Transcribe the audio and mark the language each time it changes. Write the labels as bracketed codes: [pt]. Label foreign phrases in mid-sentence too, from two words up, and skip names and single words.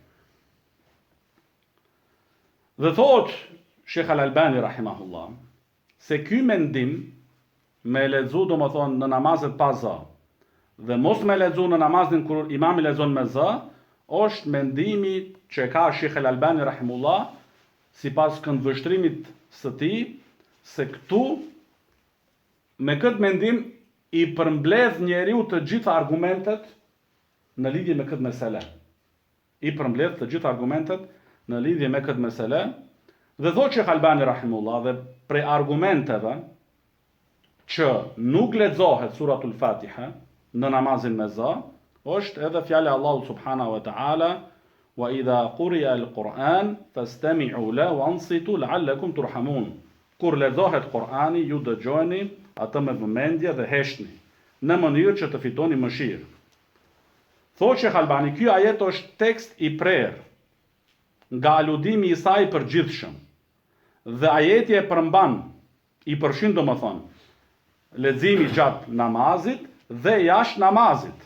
[sq] Dhe thot Sheikh Al-Albani rahimahullah se ky mendim me lexu domethënë në namazet pa zë dhe mos me lexu në namazin kur imami lexon me zë, është mendimi që ka Sheikh Al-Albani rahimullah sipas këndvështrimit së tij, se këtu me këtë mendim i përmbledh njeriu të gjitha argumentet në lidhje me këtë mesele. I përmbledh të gjitha argumentet në lidhje me këtë mesele, dhe thot Sheikh Albani rahimullah dhe prej argumenteve që nuk lexohet suratul Fatiha në namazin me zë, është edhe fjala e Allahut [ar] سبحانه وتعالى وإذا قرئ القرآن فاستمعوا له وأنصتوا لعلكم ترحمون. [sq] Kur lexohet Kur'ani, ju dëgjoni atë me vëmendje dhe heshtni, në mënyrë që të fitoni mëshirë. Thotë Sheikh Albani, ky ajet është tekst i prerë nga aludimi i saj përgjithshëm. Dhe ajeti e përmban, i përfshin domethënë, leximi gjatë namazit dhe jashtë namazit.